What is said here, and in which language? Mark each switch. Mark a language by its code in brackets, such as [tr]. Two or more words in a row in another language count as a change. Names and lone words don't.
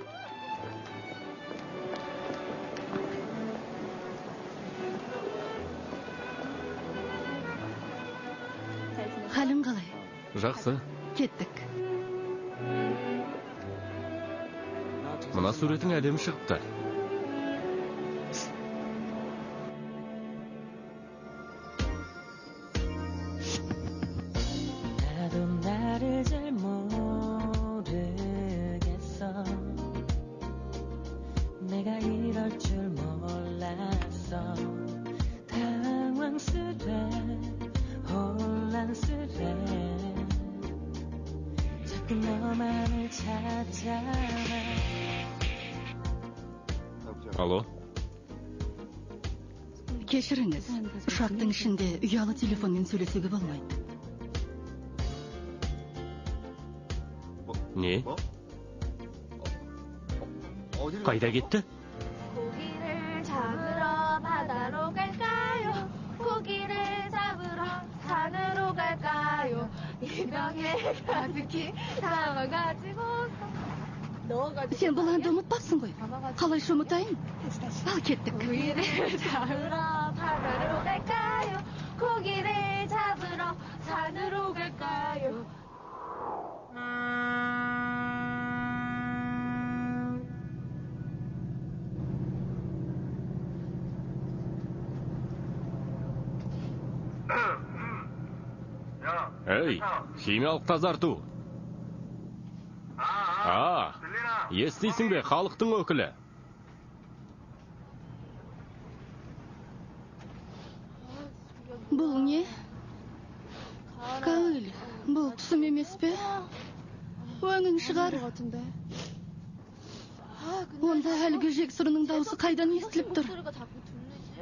[kk] Халің қалай? Жақсы. Кеттік. Мына суретің әдемі шығыпты. [ko] 나도 나를 잘 모르겠어. 내가 이럴 줄 몰랐어. 당황스레 혼란스레 자꾸 너만을 찾아와. [kk] Алло. Кешіріңіз, ұшақтың ішінде ұялы телефонмен сөйлесуге болмайды. Не? Қайда кетті? [ko] 고기를 잡으러 바다로 갈까요? 고기를 잡으러 산으로 갈까요? 이 병에 가득히 담아가지고서 [kk] Сен бұл әнді ұмытпапсың ғой. Қалайша ұмытайын? Ал кеттік. [ko] 고기를 잡으러 바다로 갈까요? 고기를 잡으러 산으로 갈까요? [kk] Эй, химиялық тазарту. Естисің бе, халықтың өкілі? Бұл не? Каыл, бұл түсім емес пе? Өңің шығар. Онда әлгі жексұрының даусы қайдан естіліп тұр? [ko] 목소리가 자꾸 들리지?